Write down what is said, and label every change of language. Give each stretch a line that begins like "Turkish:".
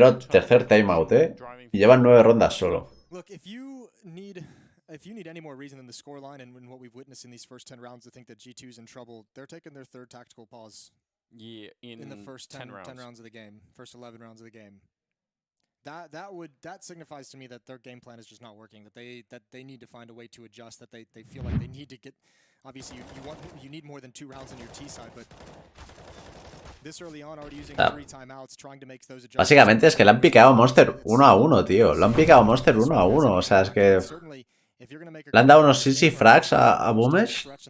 Spanish: Tercer timeout, y llevan 9 rondas solo.
English: Look, if you need any more reason than the scoreline and what we've witnessed in these first 10 rounds to think that G2's in trouble, they're taking their third tactical pause. Yeah, in the first 10 rounds of the game, first 11 rounds of the game. That signifies to me that their game plan is just not working. That they need to find a way to adjust. That they feel like they need to get. Obviously, you need more than 2 rounds on your T side, but this early on already using 3 timeouts, trying to make those adjustments.
Spanish: Básicamente es que le han picado Monster 1-1, tío. Lo han picado Monster 1-1. O sea, es que le han dado unos easy frags a Boomesh.